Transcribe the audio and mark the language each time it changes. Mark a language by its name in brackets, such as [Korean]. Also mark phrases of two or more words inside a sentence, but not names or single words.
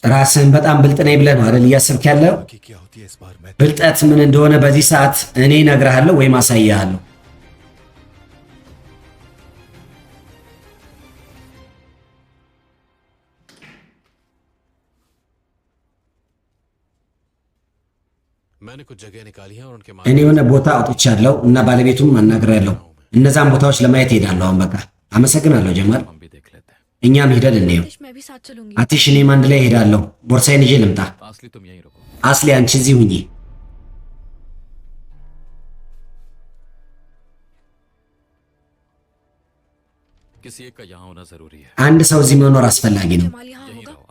[Amharic] ራስህን በጣም ብልጥ ነኝ ብለህ ነው አይደል እያሰብክ ያለው? [Hindi] हो कि क्या होती है इस बार मैं [Amharic] ብልጠት ምን እንደሆነ በዚህ ሰዓት እኔ እነግርሃለሁ ወይም አሳይሃለሁ። [Hindi] मैंने कुछ जगह निकाली है और उनके [Amharic] እኔ የሆነ ቦታ አውጥቻለሁ እና ባለቤቱም አናግሬያለሁ። እነዛን ቦታዎች ለማየት ሄዳለሁ። አሁን በቃ አመሰግናለሁ ጀማል። [Hindi] हम भी देख लेते हैं। [Amharic] እኛም ሂደን እንየው። [Hindi] आतिश, मैं भी साथ चलूंगी। [Amharic] አትሽ እኔም አንድ ላይ ሄዳለሁ። ቦርሳዬን ይዤ ልምጣ። [Hindi] असली तुम यहीं रुको। [Amharic] አስሊ አንቺ እዚህ ሁኚ። [Hindi] किसी एक का यहाँ होना जरूरी है। [Amharic] አንድ ሰው እዚህ መኖር አስፈላጊ ነው። [Hindi] जमाल यहाँ यहीं होगा? रहो।